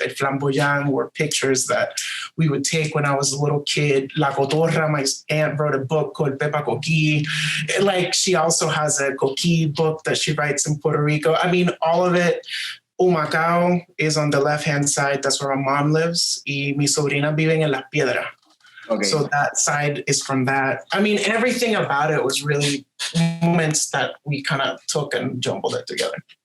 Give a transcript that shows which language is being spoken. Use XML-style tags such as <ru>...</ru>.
<es>El flamboyant</es> <en>were pictures that we would take when I was a little kid. La Cotorra, my aunt wrote a book called Pepa Coquí. Like she also has a Coquí book that she writes in Puerto Rico. I mean, all of it. Humacao is on the left-hand side. That's where my mom lives.</en> <es>Y mi sobrina viven en Las Piedras.</es> <en>Okay. So that side is from that. I mean, everything about it was really moments that we kind of took and jumbled it together.</en>